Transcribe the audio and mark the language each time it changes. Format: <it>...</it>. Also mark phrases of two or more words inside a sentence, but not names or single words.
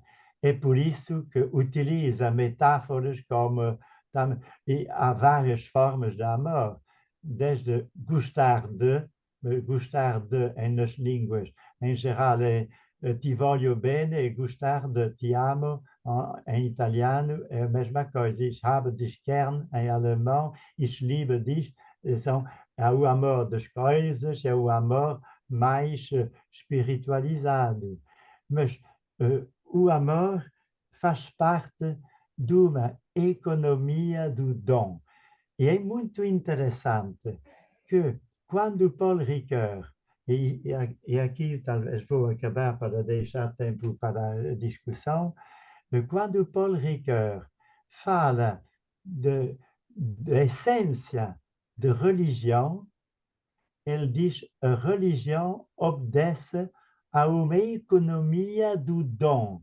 <pt>É por isso que utiliza metáforas como... E há várias formas de amor, desde gostar de nas línguas, em geral, é</pt> <it>ti voglio bene,</it> <pt>e gostar de</pt> <it>ti amo,</it> <pt>em italiano, é a mesma coisa.</pt> <de>Ich habe dich gern,</de> <pt>em alemão,</pt> <de>ich liebe dich,</de> <pt>é o amor das coisas, é o amor mais espiritualizado. Mas o amor faz parte de uma economia do dom. E é muito interessante que quando Paul Ricoeur, e aqui talvez vou acabar para deixar tempo para a discussão, quando Paul Ricoeur fala da essência de religião, ele diz que a religião obedece a uma economia do dom.</pt>